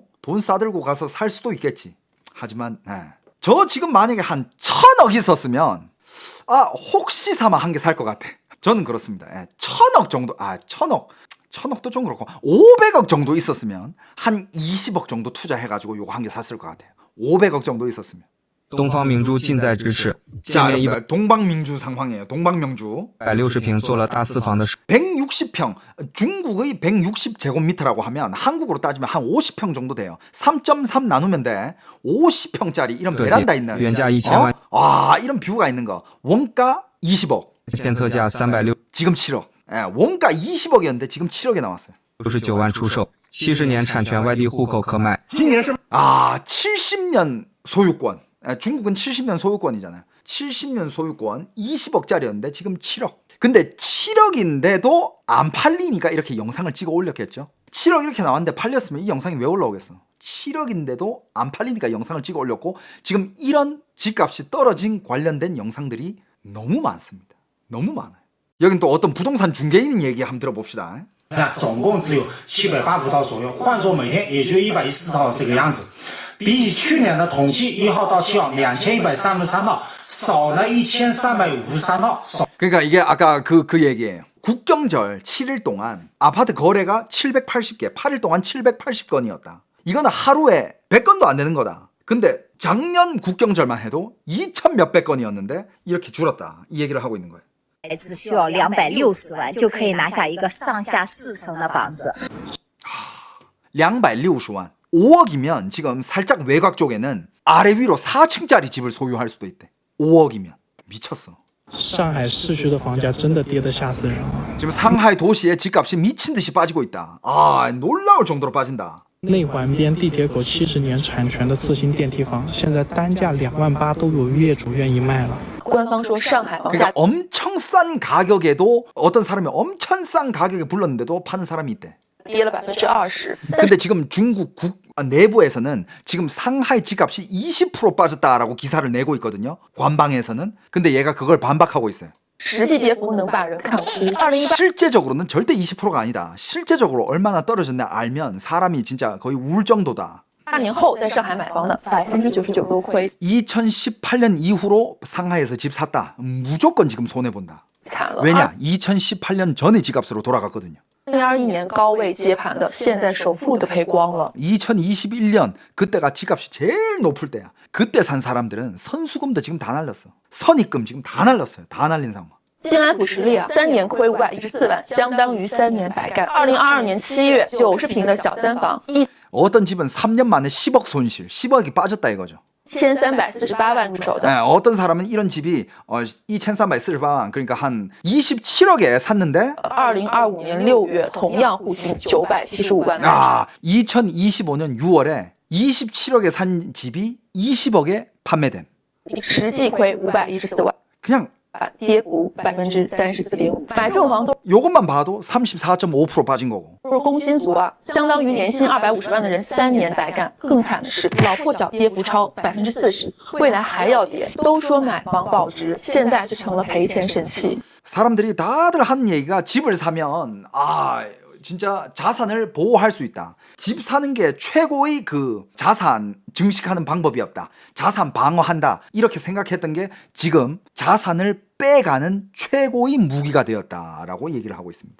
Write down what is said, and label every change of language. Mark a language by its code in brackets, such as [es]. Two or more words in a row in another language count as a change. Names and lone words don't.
[ko] 돈 싸들고 가서 살 수도 있겠지. 하지만 저 지금 만약에 한 1,000억 있었으면 혹시 사마 한 개 살 것 같아. 저는 그렇습니다. 1,000억 정도, 1,000억도 좀 그렇고 500억 정도 있었으면 한 20억 정도 투자해가지고 요거 한 개 샀을 것 같아요. 500억 정도 있었으면. [zh] 东方明珠近在咫尺，建 [ko] 자, [zh] 面 [ko] 여러분들, 동방명주 상황이에요. 동방명주 [zh] 160 平，做了大四房的 [ko] 160평, 중국의 160제곱미터라고 하면 한국으로 따지면 한 50평 정도 돼요. 3.3 나누면 돼. 50평짜리 이런 베란다 있는. [zh] 原价 2000만. [ko] 이런 뷰가 있는 거. 원가 20억. [zh] 现特价360。 [ko] 지금 7억. 원가 20억이었는데 지금 7억에 나왔어요. [zh] 69 万出售，70年产权外地户口可买。 [ko] 아, 70년 소유권. 중국은 70년 소유권이잖아요. 70년 소유권 20억짜리였는데 지금 7억. 근데 7억인데도 안 팔리니까 이렇게 영상을 찍어 올렸겠죠. 7억 이렇게 나왔는데 팔렸으면 이 영상이 왜 올라오겠어. 7억인데도 안 팔리니까 영상을 찍어 올렸고 지금 이런 집값이 떨어진 관련된 영상들이 너무 많습니다. 너무 많아요. 여긴 또 어떤 부동산 중개인 얘기 한번 들어봅시다. [zh] 总共只有780套左右，换作每天也就114套这个样子，比起去年的同期1号到7号2133套少了1353套。 [ko] 그러니까 이게 아까 그 얘기예요. 국경절 7일 동안 아파트 거래가 780개, 8일 동안 780건이었다. 이거는 하루에 100건도 안 되는 거다. 근데 작년 국경절만 해도 2,000 몇백 건이었는데 이렇게 줄었다. 이 얘기를 하고 있는 거예요. [zh] 只需要260万就可以拿下一个上下4层的房子。 [ko] 260만. 5억이면 지금 살짝 외곽 쪽에는 아래 위로 4층짜리 집을 소유할 수도 있대. 5억이면. 미쳤어. [zh] 上海市区的房价真的跌得吓死人了。 [ko] 지금 상하이 도시의 집값이 미친 듯이 빠지고 있다. 아, 놀라울 정도로 빠진다. [zh] 内环边地铁口70年产权的自行电梯房，现在单价2万8都有业主愿意卖了。官方说上海房 [ko] 그러니까 [zh] 价 [ko] 엄청 싼 가격에도 어떤 사람이 엄청 싼 가격에 불렀는데도 파는 사람이 있대. [zh] 跌了20%。 [ko] 근데 지금 중국 내부에서는 지금 상하이 집값이 20% 빠졌다라고 기사를 내고 있거든요. 관방에서는. 근데 얘가 그걸 반박하고 있어요. [zh] 实际跌幅能把人看哭。2018 [ko] 실제적으로는 절대 20%가 아니다. 실제적으로 얼마나 떨어졌나 알면 사람이 진짜 거의 울 정도다. [zh] 年后在上海买房的99%都亏 [ko] 2018년 이후로 상하이에서 집 샀다. 무조건 지금 손해본다. [zh] 惨了。 [ko] 왜냐? 2018년 전의 집값으로 돌아갔거든요. [zh] 2021 年高位接盘的，现在首付都赔光了。 [ko] 2021년 그때가 집값이 제일 높을 때야. 그때 산 사람들은 선수금도 지금 다 날렸어. 선입금 지금 다 날렸어요. 다 날린 상황. [zh] 静安普实力啊，3年亏514万，相当于3年白干。2022年7月，90平的小三房 [ko] 어떤 집은 3년 만에 10억 손실, 10억이 빠졌다 이거죠. [zh] 1348 万入手的。 [ko] 네, 어떤 사람은 이런 집이 2348만 그러니까 한 27억에 샀는데 [zh] 2025 年6月，同样户型975万。 [ko] 아, 2025년 6월에 27억에 산 집이 20억에 판매됨. [zh] 实际亏514万， [ko] 그냥 [zh] 跌幅34.5%。买这种房都 [ko] 요것만 봐도 34.5% 빠진 거고. [zh] 是工薪族啊，相当于年薪250万的人3年白干。更惨的是，老破小跌幅超40%，未来还要跌。都说买房保值，现在就成了赔钱神器。 [ko] 사람들이 다들 하는 얘기가 집을 사면 진짜 자산을 보호할 수 있다. 집 사는 게 최고의 그 자산 증식하는 방법이었다. 자산 방어한다. 이렇게 생각했던 게 지금 자산을 빼가는 최고의 무기가 되었다라고 얘기를 하고 있습니다.